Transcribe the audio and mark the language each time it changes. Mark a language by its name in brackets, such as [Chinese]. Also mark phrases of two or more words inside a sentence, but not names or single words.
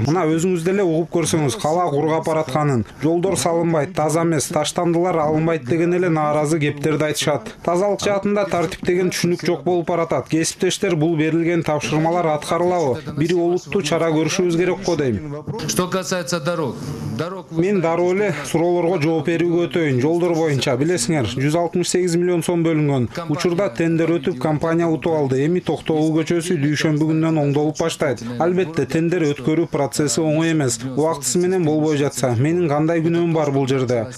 [Kyrgyz] Мына өзүңүз деле угуп көрсөңүз, кала кургап баратканын, жолдор салынбайт, таза эмес, таштандылар алынбайт деген эле нааразы кептерди айтышат. Тазалык жаатында тартип деген түшүнүк жок болуп баратат. Кесиптештер бул берилген тапшырмалар аткарылабы? Бир олуттуу чара көрүшүбүз керек го дейм. [Russian] Что касается дорог. [Kyrgyz] Мен дароо эле суроолорго жооп берүүгө өтөйүн. Жолдор боюнча билесиңер, 168 миллион сом бөлүнгөн. Учурда тендер өтүп, компания утуп алды. Эми Токтогул көчөсү дүйшөмбү күндөн оңдолуп баштайт. Албетте, тендер өткөрүү процесси оңой эмес. Убактысы менен болбой жатса, менин кандай күнөөм бар бул жерде?